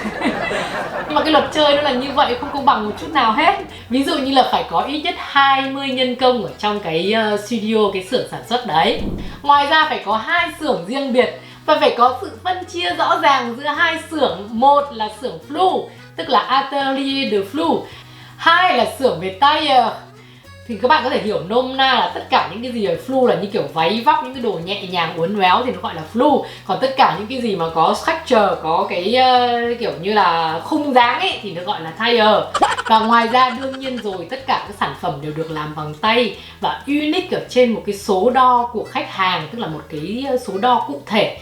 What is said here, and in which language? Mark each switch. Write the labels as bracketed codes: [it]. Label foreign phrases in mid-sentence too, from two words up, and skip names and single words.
[vi] Nhưng mà cái luật chơi nó là như vậy, không công bằng một chút nào hết. Ví dụ như là phải có ít nhất 20 nhân công ở trong cái studio, cái xưởng sản xuất đấy. Ngoài ra phải có 2 xưởng riêng biệt và phải có sự phân chia rõ ràng giữa 2 xưởng. Một là xưởng flou, tức là [fr] atelier de flou. [vi] 2 là xưởng về tailleur. Thì các bạn có thể hiểu nôm na là tất cả những cái gì ở flou là như kiểu váy vóc, những cái đồ nhẹ nhàng uốn éo thì nó gọi là flou. Còn tất cả những cái gì mà có structure, có cái kiểu như là khung dáng ấy thì nó gọi là tailleur. Và ngoài ra đương nhiên rồi, tất cả các sản phẩm đều được làm bằng tay và unique ở trên một cái số đo của khách hàng, tức là một cái số đo cụ thể.